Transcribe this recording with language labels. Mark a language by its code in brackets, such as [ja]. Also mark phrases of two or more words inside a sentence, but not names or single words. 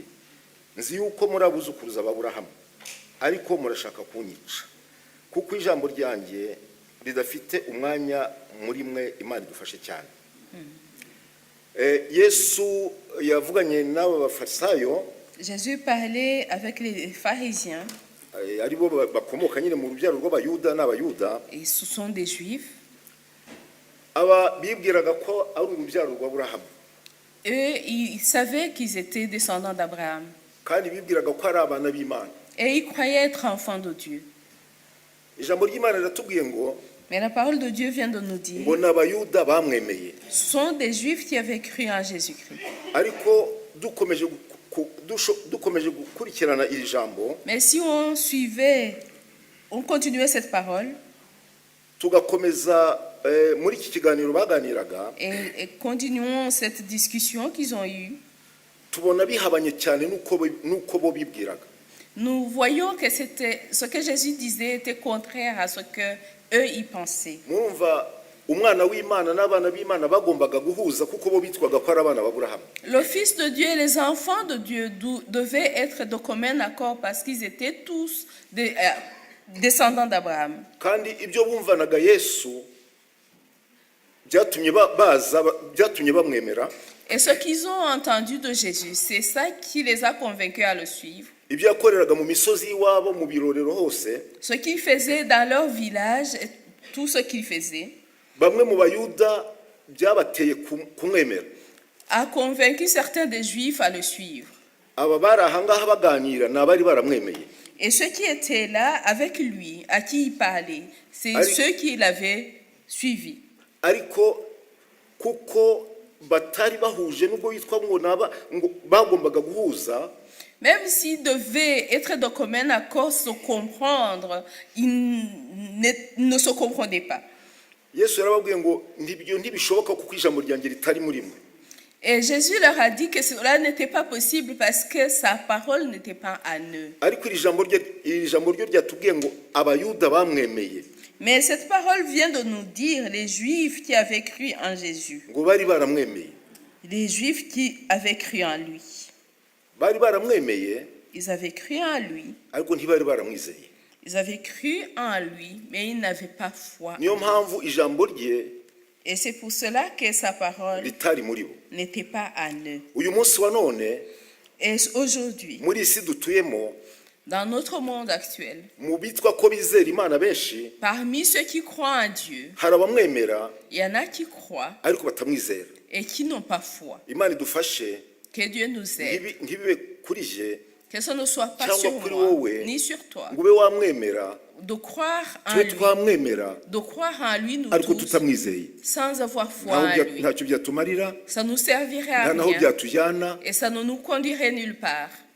[rw] Nzi yuko murabuzukuruza Aburahamu, ariko murashaka kunyica, kuko ijambo ryanjye ridafite umwanya muri mwe. Imana idufashe cyane. Yesu yavuganye n'aba bafarisayo. [fr] Jésus parlait avec les pharisiens. [rw] Aribo bakomoka nyine mu rubyaro rw'abayuda n'abayuda. [fr] Et ce sont des juifs. [rw] Aba bibwiraga ko ari urubyaro rwa Aburahamu. [fr] Eux, ils savaient qu'ils étaient descendants d'Abraham. [rw] Kandi bibwiraga ko ari abana b'Imana. [fr] Et ils croyaient être enfants de Dieu. [rw] Ijambo ry'Imana riratubwiye ngo, [fr] mais la parole de Dieu vient de nous dire, [rw] ngo n'abayuda bamwemeye. [fr] Ce sont des juifs qui avaient cru en Jésus-Christ. [rw] Ariko dukomeje gukurikirana iri jambo, [fr] mais si on continuait cette parole, [rw] tugakomeza muri iki kiganiro baganiraga, [fr] et continuons cette discussion qu'ils ont eue, [rw] tubona bihabanye cyane nuko bo bibwiraga. [fr] Nous voyons que ce que Jésus disait était contraire à ce que eux y pensaient. [rw] Mwumva umwana w'Imana n'abana b'Imana bagombaga guhuza kuko bo bitwaga ko ari abana b'Aburahamu. [fr] Le fils de Dieu et les enfants de Dieu devaient être de commun accord parce qu'ils étaient tous descendants d'Abraham. [rw] Kandi ibyo bumvanaga Yesu byatumye bamwemera. [fr] Et ce qu'ils ont entendu de Jésus, c'est ça qui les a convaincus à le suivre. [rw] Ibyo yakoreraga mu misozi iwabo mu birorero hose. [fr] Ce qu'ils faisaient dans leur village, tout ce qu'ils faisaient, [rw] bamwe mu bayuda byabateye kumwemera, [fr] a convaincu certains des juifs à le suivre. [rw] Aba bari ahangaha baganira n'abari baramwemeye. [fr] Et ceux qui étaient là avec lui, à qui il parlait, c'est ceux qui l'avaient suivi. [rw] Ariko kuko batari bahuje nubwo yitwa ngo bagombaga guhuza, [fr] même s'ils devaient être de commun accord, se comprendre, ils ne se comprenaient pas. [rw] Yesu yarababwiye ngo ntibishoboka kuko ijambo ryanjye ritari muri mwe. [fr] Et Jésus leur a dit que cela n'était pas possible parce que sa parole n'était pas en eux. [rw] Ariko iri jambo ryo ryatubwiye ngo abayuda bamwemeye. [fr] Mais cette parole vient de nous dire les Juifs qui avaient cru en Jésus. [rw] Ngo bari baramwemeye. [fr] Les Juifs qui avaient cru en lui. [rw] Bari baramwemeye. [fr] Ils avaient cru en lui. [rw] Ariko ntibari baramwizeye. [fr] Ils avaient cru en lui, mais ils n'avaient pas foi. [rw] Niyo mpamvu ijambo rye, [fr] et c'est pour cela que sa parole [rw] ritari muri bo, [fr] n'était pas en eux. [rw] Uyu munsi wa none, [fr] et aujourd'hui, [rw] muri isi dutuyemo, [fr] dans notre monde actuel, [rw] mu bitwa ko bizera Imana benshi, [fr] parmi ceux qui croient en Dieu, [rw] hari abamwemera, [fr] il y en a qui croient [rw] ariko batamwizera. [fr] Et qui n'ont pas foi. [rw] Imana idufashe, [fr] que Dieu nous aide. [rw] Ntibibe kuri je, [fr] que ce ne soit pas sur moi, ni sur toi. [rw] Ngube wamwemera, [fr] de croire en lui, de croire en lui nous tous, sans avoir foi en lui. Ça nous servirait à rien et ça ne nous conduirait nulle part.